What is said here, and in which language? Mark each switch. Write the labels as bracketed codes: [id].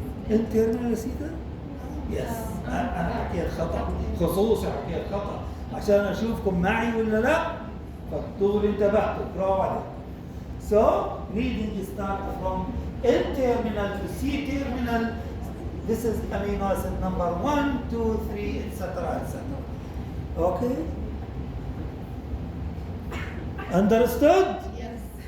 [en] N-terminal سيدا؟ Yes. [ar] أنا حكيت خطأ، خصوصي حكيت خطأ عشان أشوفكم معي ولا لا. فالدغري انتبهتوا، برافو عليك. [en] So reading start from N-terminal to C-terminal. This is amino acid number 1, 2, 3, etc., etc. Okay? Understood? Yes.